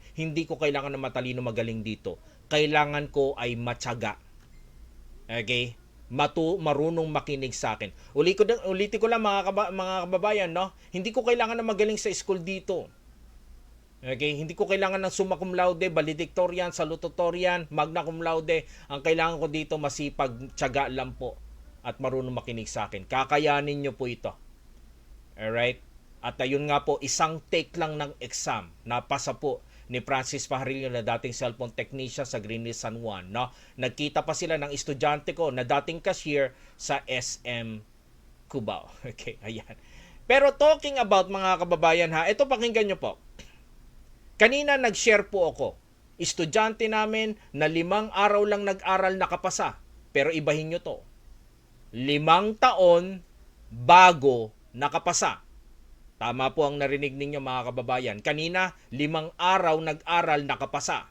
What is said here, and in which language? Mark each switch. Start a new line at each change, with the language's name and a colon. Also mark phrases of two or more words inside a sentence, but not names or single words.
Filipino: Hindi ko kailangan na matalino magaling dito. Kailangan ko ay matyaga. Okay? Marunong makinig sa akin. Ulitin ko lang mga kababayan, no? Hindi ko kailangan na magaling sa school dito. Okay, hindi ko kailangan ng
Latin: summa cum laude,
Filipino: valedictorian, salutatorian,
Latin: magna cum laude.
Filipino: Ang kailangan ko dito masipag, tiyaga lang po at marunong makinig sa akin. Kakayanin nyo po ito. Alright? At ayun nga po, isang take lang ng exam. Napasa po ni Francis Pajarillo na dating
English: cellphone technician
Filipino: sa Greenleaf San Juan. No? Nagkita pa sila ng estudyante ko na dating cashier sa SM Cubao. Okay, ayan. Pero
English: talking about
Filipino: mga kababayan ha, ito pakinggan nyo po. Kanina nag-share po ako. Estudyante namin na 5 araw lang nag-aral nakapasa. Pero ibahin nyo to. 5 taon bago nakapasa. Tama po ang narinig ninyo mga kababayan. Kanina, 5 araw nag-aral nakapasa.